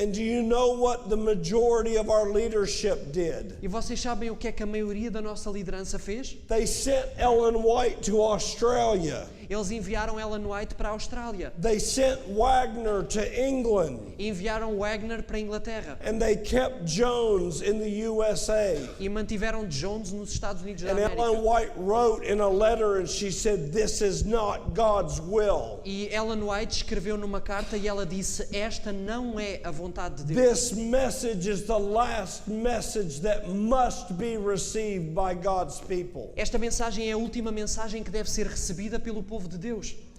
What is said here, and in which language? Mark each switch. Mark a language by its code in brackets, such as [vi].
[en] And do you know what the majority of our leadership did? [pt] E vocês sabem o que é que a maioria da nossa liderança fez? [en] They sent Ellen White to Australia. [pt] Eles enviaram Ellen White para a Austrália. [en] They sent Wagner to England. [pt] Enviaram Wagner para a Inglaterra. [en] And they kept Jones in the USA. [pt] E mantiveram Jones nos Estados Unidos da [en] And [pt] América. [en] Ellen White wrote in a letter and she said, this is not God's will. [pt] E Ellen White escreveu numa carta e ela disse, esta não é a vontade de Deus. [en] This message is the last message that must be received by God's people. [pt] Esta mensagem é a última mensagem que deve ser recebida pelo povo de Deus.